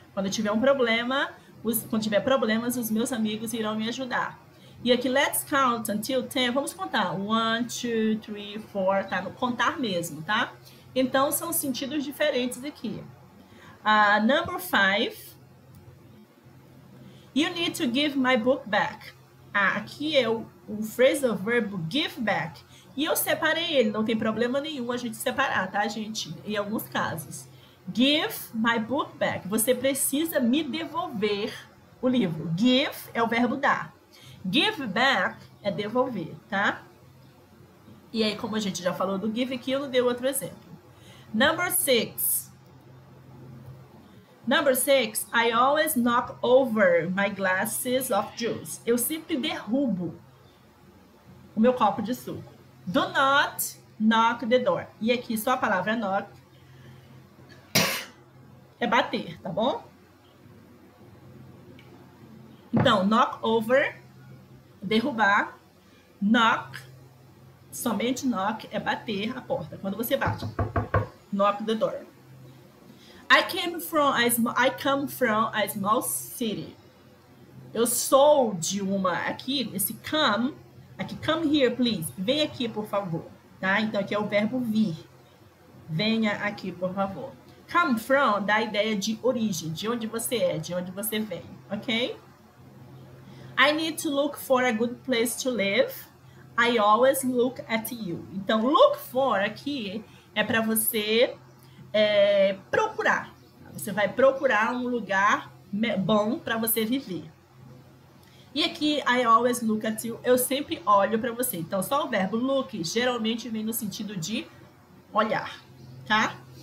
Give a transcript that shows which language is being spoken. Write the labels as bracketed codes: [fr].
[pt] Quando eu tiver um problema, quando tiver problemas, os meus amigos irão me ajudar. E aqui, [en] let's count until 10, [pt] vamos contar. 1, 2, 3, 4, tá? No contar mesmo, tá? Então, são sentidos diferentes aqui. [en] Number 5. You need to give my book back. [pt] Aqui é o phrasal verbo give back. E eu separei ele, não tem problema nenhum a gente separar, tá, gente? Em alguns casos. Give my book back. Você precisa me devolver o livro. Give é o verbo dar. Give back é devolver, tá? E aí, como a gente já falou do give aqui, eu não dei outro exemplo. Number 6. [en] Number 6, I always knock over my glasses of juice. [pt] Eu sempre derrubo o meu copo de suco. [en] Do not knock the door. [pt] E aqui só a palavra knock é bater, tá bom? Então, knock over, derrubar. Knock, somente knock é bater a porta. Quando você bate, [en] knock the door. I come from a small city. [pt] Eu sou de uma, aqui, esse come, aqui, [en] come here, please. [pt] Vem aqui, por favor. Tá? Então, aqui é o verbo vir. Venha aqui, por favor. Come from dá a ideia de origem, de onde você é, de onde você vem, ok? [en] I need to look for a good place to live. I always look at you. [pt] Então, look for aqui é para você procurar. Você vai procurar um lugar bom para você viver. E aqui, [en] I always look at you, [pt] eu sempre olho para você. Então, só o verbo look geralmente vem no sentido de olhar, tá?